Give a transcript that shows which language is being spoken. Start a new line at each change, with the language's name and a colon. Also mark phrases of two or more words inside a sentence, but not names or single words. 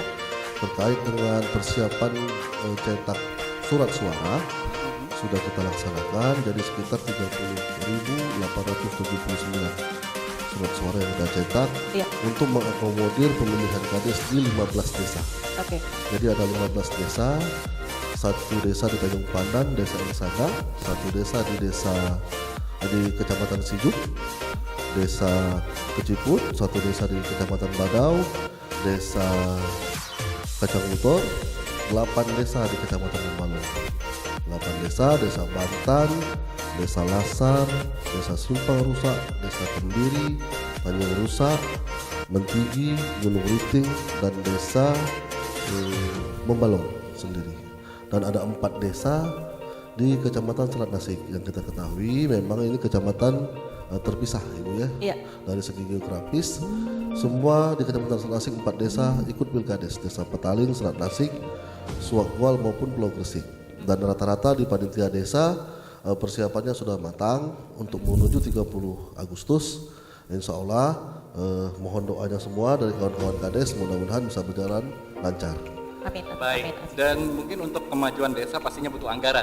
Indonesian: Terkait dengan persiapan cetak surat suara sudah kita laksanakan, jadi sekitar 30.879 surat suara yang kita cetak untuk mengakomodir pemilihan kades di 15 desa. Oke. Jadi ada 15 desa, 1 desa di Tanjung Pandan, desa Insada, 1 desa di Kecamatan Sijuk, desa Keciput, 1 desa di Kecamatan Badau, desa Kacang Utor, 8 desa di Kecamatan Membalong, 8 desa, desa Bantan, desa Lasar, desa Simpang Rusak, desa Kendiri, Tanjung Rusak, Mentigi, Gunung Riting, dan desa Membalong sendiri. Dan ada 4 desa di Kecamatan Selat Nasik yang kita ketahui memang ini kecamatan terpisah Ibu ya. Iya. Dari segi geografis semua di Kecamatan Selat Nasik 4 desa ikut pilkades, desa Petaling, Selat Nasik, Suakwal maupun Pulau Gresik. Dan rata-rata di panitia desa persiapannya sudah matang untuk menuju 30 Agustus.
Arabic: Insya Allah
Indonesian: mohon doanya semua dari kawan-kawan kades, mudah-mudahan bisa berjalan lancar. Amin. Baik, Amin. dan mungkin untuk kemajuan desa pastinya butuh anggaran.